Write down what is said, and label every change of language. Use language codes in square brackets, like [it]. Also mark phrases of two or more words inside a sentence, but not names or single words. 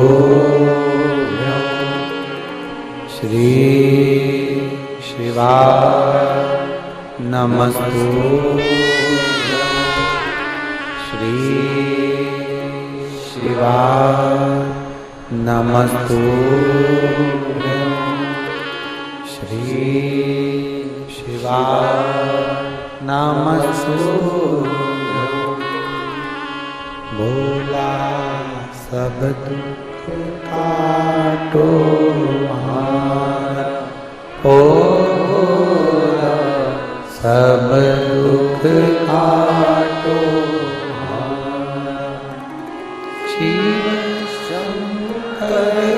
[sa] श्री शिवाय नमस्तु, श्री शिवाय नमस्तु, श्री शिवाय नमस्तु। [hi] भोला सब दुख काटो हमारा, ओ भोला सब दुख काटो हमारा, शिव शंकर